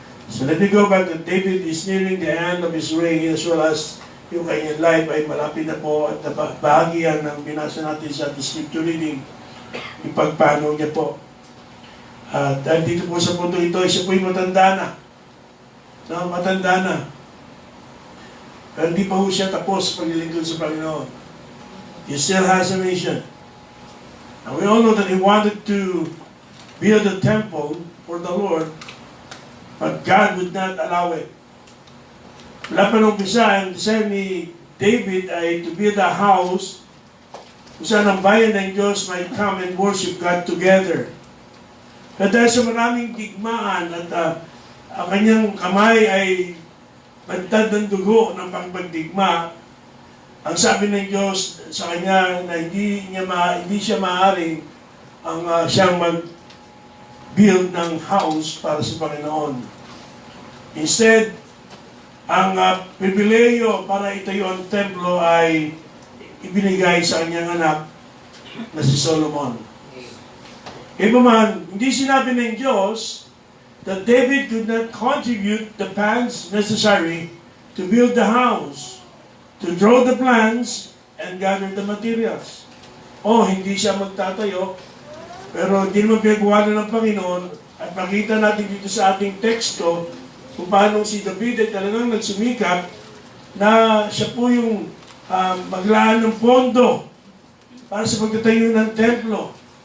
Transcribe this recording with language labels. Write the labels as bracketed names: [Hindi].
[English] So let me go back to David is nearing the end of his reign as well as [Filipino] yung kanyang life ay malapit na po at bahagi yan ng binasa natin sa scripture reading, yung pagpano niya po. Dahil dito po sa punto ito, siya po'y matanda na. No, matanda na. Pero hindi pa po siya tapos sa paglilingkod sa Panginoon. [English] He still has a mission. And we all know that he wanted to build a temple for the Lord, but God would not allow it. [Filipino] Wala pa nung umpisa, ang desire ni David ay [English] to build a house [Filipino] kung saan ang bayan ng Diyos [English] might come and worship God together. [Filipino] At dahil sa maraming digmaan at ang kanyang kamay ay bantad ng dugo ng pagdigma, ang sabi ng Diyos sa kanya na hindi siya maaaring siyang mag-build ng house para sa Panginoon. Instead, ang pribileyo para itayo ang templo ay ibinigay sa kanyang anak na si Solomon. Iba man, hindi sinabi ng Diyos [English] that David could not contribute the funds necessary to build the house, to draw the plans, and gather the materials. [Filipino] Hindi siya magtatayo, pero hindi naman pinagawa ng Panginoon, at makita natin dito sa ating teksto kung paano si David ay talagang nagsumikap na siya po yung maglaan ng pondo para sa pagtatayo ng templo.